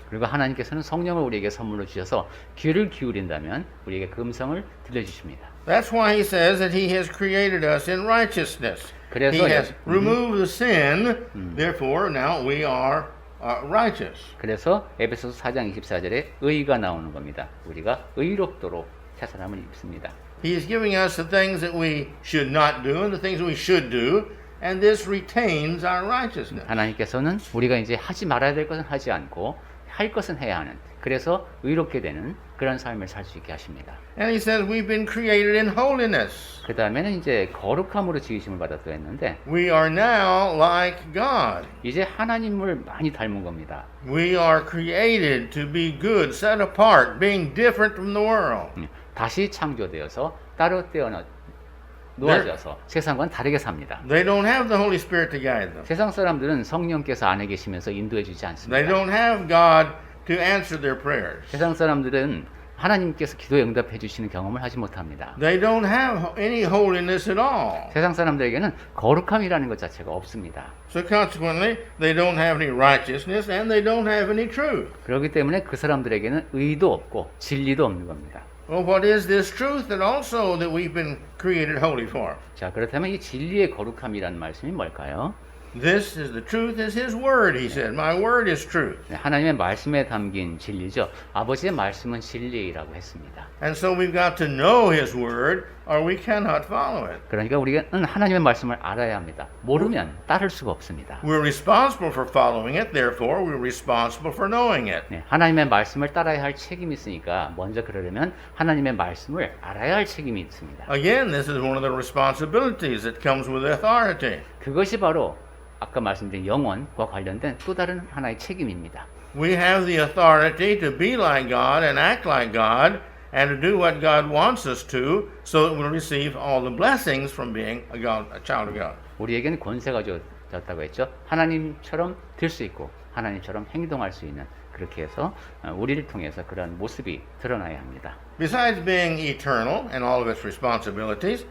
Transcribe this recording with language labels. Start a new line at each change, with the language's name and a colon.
Korean: 그리고 하나님께서는 성령을 우리에게 선물로 주셔서 귀를 기울인다면 우리에게 그 음성을 들려주십니다.
English: That's why he says that he has created us in righteousness. He has removed the sin, therefore now we are righteous.
Korean: 그래서 에베소서 4장 24절에 의가 나오는 겁니다. 우리가 의롭도록 새 사람을 입습니다.
English: He is giving us the things that we should not do and the things we should do, and this retains our righteousness.
Korean: 하나님께서는 우리가 이제 하지 말아야 될 것은 하지 않고 할 것은 해야 하는, 그래서 의롭게 되는 그런 삶을 살 수 있게 하십니다.
English: And he says we've been created in holiness.
Korean: 그 다음에는 이제 거룩함으로 지으심을 받았다고 했는데
English: We are now like God.
Korean: 이제 하나님을 많이 닮은 겁니다.
English: We are created to be good, set apart, being different from the world.
Korean: 다시 창조되어서 따로 떼어놓 놓아져서 세상과는 다르게 삽니다.
English: They don't have the Holy Spirit to guide them.
Korean: 세상 사람들은 성령께서 안에 계시면서 인도해 주지 않습니다.
English: They don't have God to answer their prayers.
Korean: 세상 사람들은 하나님께서 기도에 응답해 주시는 경험을 하지 못합니다.
English: They don't have any holiness at all.
Korean: 세상 사람들에게는 거룩함이라는 것 자체가 없습니다.
English: So consequently, they don't have any righteousness and they don't have any truth.
Korean: 그렇기 때문에 그 사람들에게는 의도 없고 진리도 없는 겁니다.
English: Well, what is this truth that also that we've been created holy for?
Korean: 자, 그렇다면 이 진리의 거룩함이라는 말씀이 뭘까요?
English: This is the truth is his word, he said. My word is truth.
Korean: 네, 하나님의 말씀에 담긴 진리죠. 아버지의 말씀은 진리라고 했습니다.
English: And so we've got to know his word or we cannot follow it.
Korean: 그러니까 우리는 하나님의 말씀을 알아야 합니다. 모르면 따를 수가 없습니다.
English: We're responsible for following it, therefore we're responsible for knowing it.
Korean: 네, 하나님의 말씀을 따라야 할 책임이 있으니까 먼저 그러려면 하나님의 말씀을 알아야 할 책임이 있습니다.
English: Again, this is one of the responsibilities that comes with authority.
Korean: 그것이 바로 아까 말씀드린 영혼과 관련된 또 다른 하나의 책임입니다.
English: We have the authority to be like God and act like God and to do what God wants us to so that we'll receive all the blessings from being a child of God.
Korean: 우리에게는 권세가 줬다고 했죠. 하나님처럼 될 수 있고 하나님처럼 행동할 수 있는, 그렇게 해서 우리를 통해서 그런 모습이 드러나야 합니다.
English: Besides being eternal and all of its responsibilities,